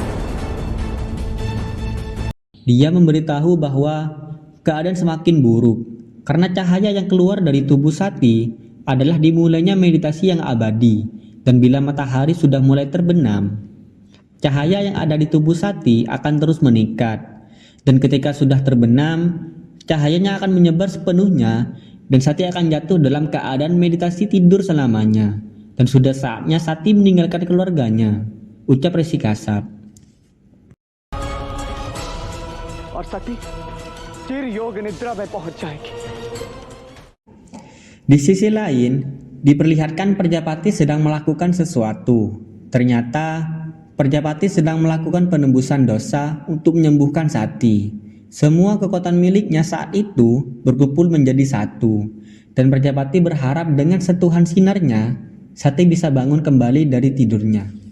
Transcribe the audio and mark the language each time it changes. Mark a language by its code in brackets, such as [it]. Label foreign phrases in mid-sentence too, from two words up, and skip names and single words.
[id] Dia memberitahu bahwa keadaan semakin buruk karena cahaya yang keluar dari tubuh Sati adalah dimulainya meditasi yang abadi, dan bila matahari sudah mulai terbenam, cahaya yang ada di tubuh Sati akan terus meningkat, dan ketika sudah terbenam, cahayanya akan menyebar sepenuhnya dan Sati akan jatuh dalam keadaan meditasi tidur selamanya, dan sudah saatnya Sati meninggalkan keluarganya, ucap Resi Kasap. [hi] और सती चिर योग निद्रा में पहुंच जाएगी। [id] Di sisi lain, diperlihatkan Prajapati sedang melakukan sesuatu. Ternyata Prajapati sedang melakukan penembusan dosa untuk menyembuhkan Sati. Semua kekuatan miliknya saat itu berkumpul menjadi satu, dan Prajapati berharap dengan sentuhan sinarnya, Sati bisa bangun kembali dari tidurnya.